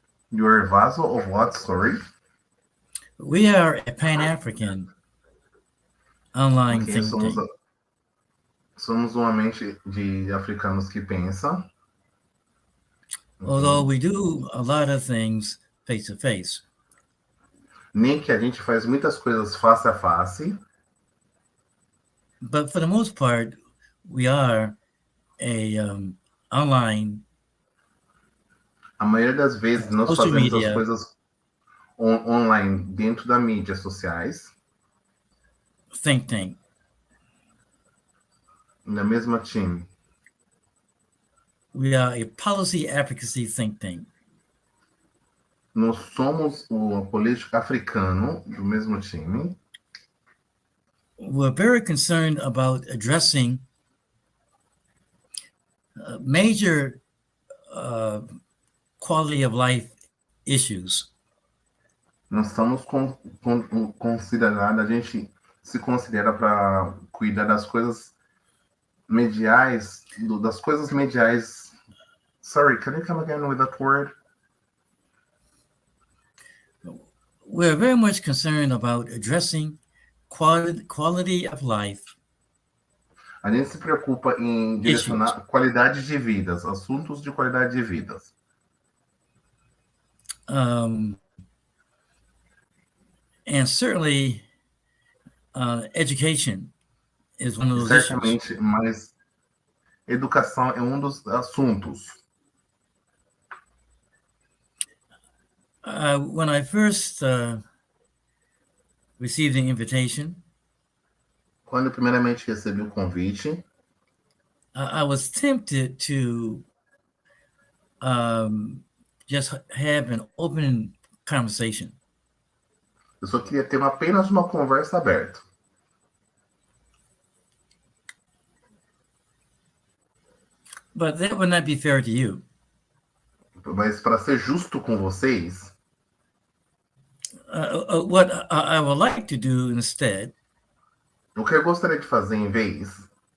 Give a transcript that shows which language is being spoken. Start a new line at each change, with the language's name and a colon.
English: You are a vassal of what, sorry? We are a Pan-African online think tank.
Portuguese: Somos uma mente de africanos que pensa.
English: Although we do a lot of things face-to-face.
Portuguese: Nem que a gente faz muitas coisas face a face.
English: But for the most part, we are a online.
Portuguese: A maioria das vezes nós fazemos as coisas online dentro das mídias sociais.
English: Think tank.
Portuguese: Na mesma time.
English: We are a policy advocacy think tank.
Portuguese: Nós somos o político africano do mesmo time.
English: We're very concerned about addressing major quality of life issues.
Portuguese: Nós estamos considerando, a gente se considera para cuidar das coisas mediais, das coisas mediais.
English: Sorry, can you come again with that word? We're very much concerned about addressing quality of life.
Portuguese: A gente se preocupa em direcionar qualidade de vidas, assuntos de qualidade de vidas.
English: And certainly, education is one of those
Portuguese: Certamente,
English: issues.
Portuguese: mas educação é um dos assuntos.
English: When I first received the invitation,
Portuguese: Quando primeiramente recebi o convite,
English: I was tempted to just have an open conversation.
Portuguese: eu só queria ter apenas uma conversa aberta.
English: But that would not be fair to you.
Portuguese: Mas para ser justo com vocês,
English: what I would like to do instead
Portuguese: o que eu gostaria de fazer em vez